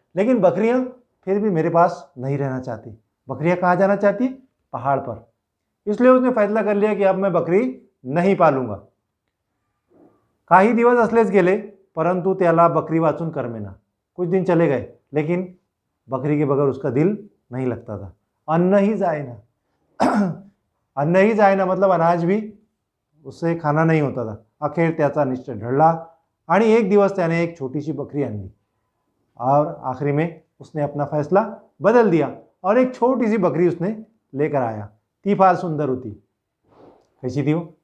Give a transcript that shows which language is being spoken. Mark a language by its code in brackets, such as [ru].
[hi] लेकिन बकरियाँ फिर भी मेरे पास नहीं रहना चाहती. बकरियाँ कहाँ जाना चाहती? पहाड़ पर. इसलिए उसने फैसला कर लिया कि अब मैं बकरी नहीं पालूंगा. [mr] काही दिवस असलेच गेले, परंतु त्याला बकरी वाचून करमेना. [hi] कुछ दिन चले गए, लेकिन बकरी के बगैर उसका दिल नहीं लगता था. [mr] अन्न ही जाएना. अन्न ही जाएना [hi] मतलब अनाज भी उससे खाना नहीं होता था. [mr] अखेर त्याचा निश्चय ढळला आणि एक दिवस त्याने एक छोटी सी बकरी आणली [hi] और आखिरी में उसने अपना फैसला बदल दिया और एक छोटी सी बकरी उसने लेकर आया. [mr] ती फार सुंदर होती. [hi] कैसी थी वो?